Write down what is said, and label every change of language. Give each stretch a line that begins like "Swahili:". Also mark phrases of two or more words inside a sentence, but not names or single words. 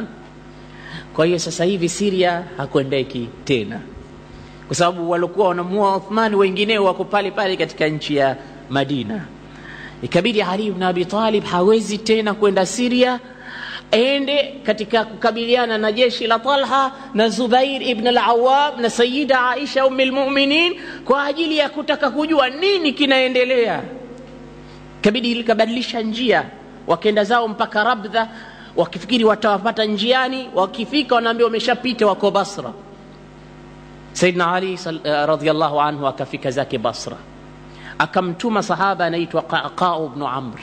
Swahili: Kwa hiyo sasa hivi Syria hakwendeki tena, kwa sababu walikuwa wanamuua Uthman wengineo wako pale pale katika nchi ya Madina. Ikabidi Ali ibn Abi Talib hawezi tena kwenda Syria, ende katika kukabiliana na jeshi la Talha na Zubair ibn al-Awwam na Sayyida Aisha
Arabic: أم المؤمنين
Swahili: kwa ajili ya kutaka kujua nini kinaendelea. Ikabidi likabadilisha njia, wakaenda zao mpaka Rabdha, wakifikiri watawapata njiani, wakifika wanaambia wameshapita wako Basra. Sayyidina Ali
Arabic: رضي الله عنه
Swahili: akafika zake Basra, akamtuma sahaba anaitwa Qaqa ibn Amr.